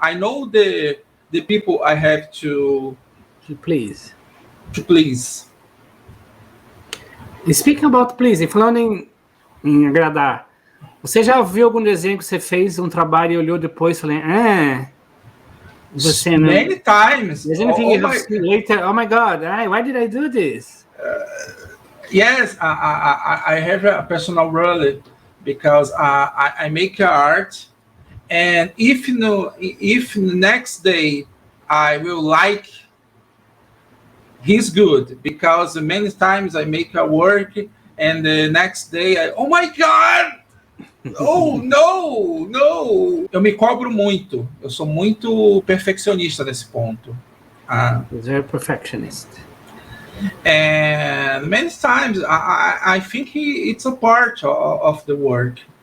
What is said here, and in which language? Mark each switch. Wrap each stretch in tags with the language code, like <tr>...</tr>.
<en>I know the people I have to please. Speaking about please,</en> <pt>falando em agradar, você já viu algum desenho que você fez um trabalho e olhou depois e falou, você não...</pt> <en>Many times. Later, oh my God, why did I do this? Yes, I have a personal rule because I make art, and if the next day I will like, he's good, because many times I make a work and the next day oh my God. Oh, no!</en> <pt>Eu me cobro muito. Eu sou muito perfeccionista nesse ponto.</pt> <en>Very perfectionist. And many times I think it's a part of the work.</en>